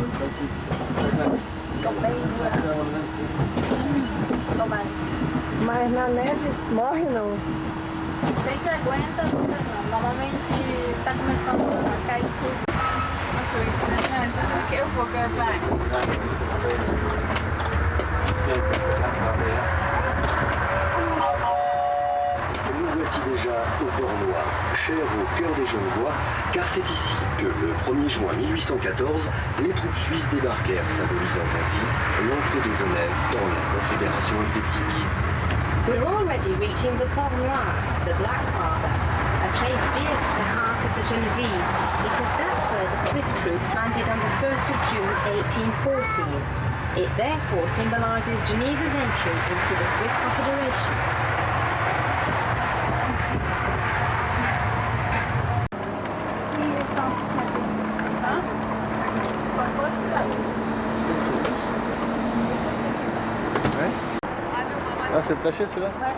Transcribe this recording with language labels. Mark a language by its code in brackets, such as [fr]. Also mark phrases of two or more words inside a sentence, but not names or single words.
[pt] Ficam bem duras. Tomara. Mas na neve morre não. Tem que aguenta, outras não. Normalmente está começando a cair tudo. Nossa, isso, né? Eu vou gravar. [fr] Nous voici déjà au port noir, cher au cœur des Genevois, car c'est ici que le 1er juin 1814, les troupes suisses débarquèrent, symbolisant ainsi l'entrée de Genève dans la Confédération helvétique. [en] We're already reaching the Port Noir, the Black Harbour, a place dear to the heart of the Genovese, because that's where the Swiss troops landed on the 1st of June 1814. It therefore symbolises Geneva's entry into the Swiss Confederation. [fr] Ouais. Ah, c'est taché celui-là?